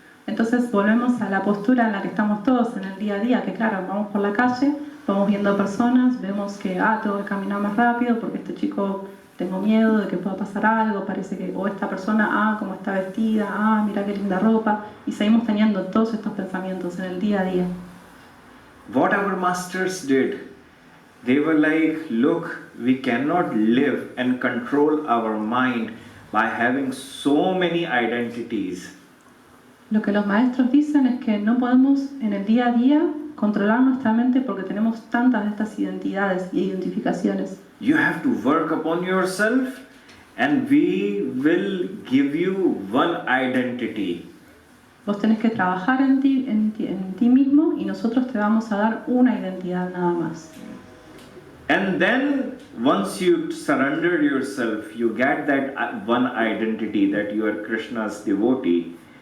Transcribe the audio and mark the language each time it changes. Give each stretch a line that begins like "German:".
Spanish: Entonces volvemos a la postura en la que estamos todos en el día a día, que claro, vamos por la calle, vamos viendo personas, vemos que tengo que caminar más rápido porque este chico tengo miedo de que pueda pasar algo, parece que, o esta persona, cómo está vestida, mira qué linda ropa, y seguimos teniendo todos estos pensamientos en el día a día.
English: What our masters did, they were like, look, we cannot live and control our mind by having so many identities.
Spanish: Lo que los maestros dicen es que no podemos en el día a día controlar nuestra mente porque tenemos tantas de estas identidades y identificaciones.
English: You have to work upon yourself and we will give you one identity.
Spanish: Vos tenés que trabajar en ti mismo y nosotros te vamos a dar una identidad nada más.
English: And then once you surrender yourself, you get that one identity that you are Krishna's devotee.